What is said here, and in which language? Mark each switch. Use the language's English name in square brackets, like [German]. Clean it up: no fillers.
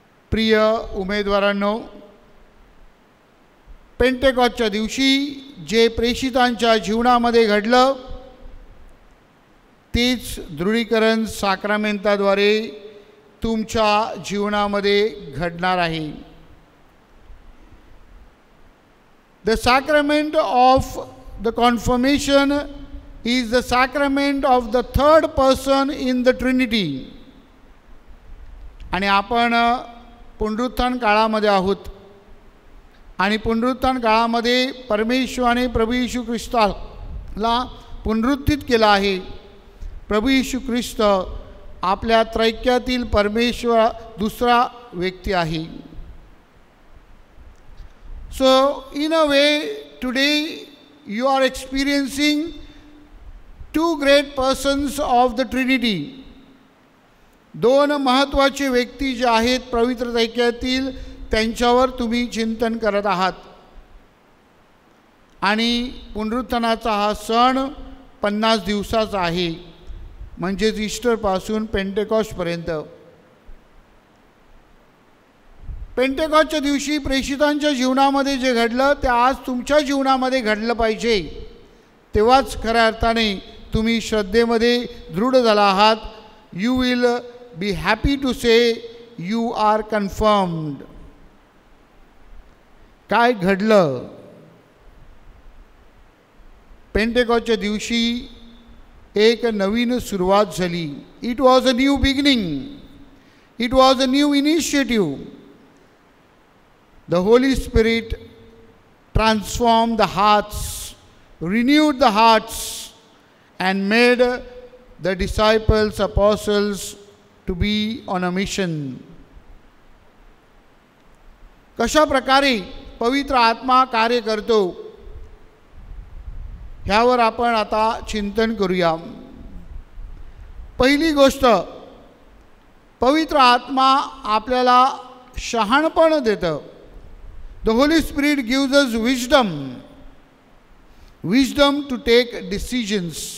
[Marathi] प्रिय उमेदवारांनो, पेंटेकॉस्टच्या दिवशी जे प्रेषितांच्या जीवनामध्ये घडलं तेच दृढीकरण साक्रामेंताद्वारे तुमच्या जीवनामध्ये घडणार आहे. [English] The sacrament of the confirmation is the sacrament of the third person in the Trinity. [Marathi] आणि आपण पुनरुत्थान काळामध्ये आहोत. आणि पुनरुत्थान काळामध्ये परमेश्वराने प्रभू येशू ख्रिस्ताला पुनरुत्थित केला आहे. प्रभू येशू ख्रिस्त आपल्या त्रैक्यातील परमेश्वर दुसरा व्यक्ती आहे. [English] So in a way today you are experiencing two great persons of the Trinity. [Marathi] दोन महत्त्वाचे व्यक्ती जे आहेत पवित्र त्रैक्यातील, त्यांच्यावर तुम्ही चिंतन करत आहात. आणि पुनरुत्थानाचा हा सण 50 दिवसाचा आहे, म्हणजेच ईस्टरपासून पेंटेकॉस्टपर्यंत. पेंटेकॉस्टच्या दिवशी प्रेषितांच्या जीवनामध्ये जे घडलं ते आज तुमच्या जीवनामध्ये घडलं पाहिजे. तेव्हाच खऱ्या अर्थाने तुम्ही श्रद्धेमध्ये दृढ झाला आहात. [English] You will be happy to say you are confirmed. [Marathi] काय घडलं? पेंटेकॉस्टच्या दिवशी एक नवीन सुरुवात झाली. [English] It was a new beginning. It was a new initiative. The Holy Spirit transform the hearts, renewed the hearts and made the disciples, apostles to be on a mission. [Marathi] कशा प्रकारे पवित्र आत्मा कार्य करतो, ह्यावर आपण आता चिंतन करूया. पहिली गोष्ट, पवित्र आत्मा आपल्याला शहाणपण देतं. [English] The Holy Spirit gives us wisdom to take decisions.